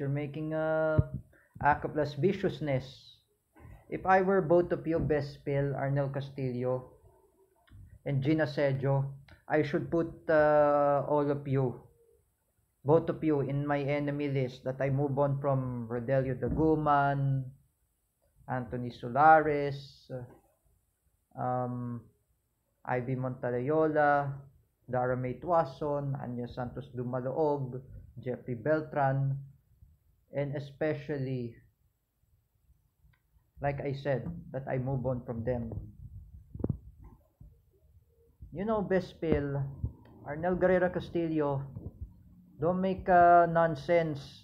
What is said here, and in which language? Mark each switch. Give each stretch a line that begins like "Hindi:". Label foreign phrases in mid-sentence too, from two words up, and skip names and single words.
English: You're making a act of lasciviousness. If I were both of you, Best Pill, Arnel Castillo, and Gina Sejo, I should put all of you, both of you, in my enemy list, that I move on from Rodelio Daguman, Anthony Solares, Ivy Montalayola, Dara May Tuason, Anya Santos Dumaloog, Jeffrey Beltran, and especially, like I said, that I move on from them. You know, Best Pill, Arnel Guerrero Castillo, don't make nonsense.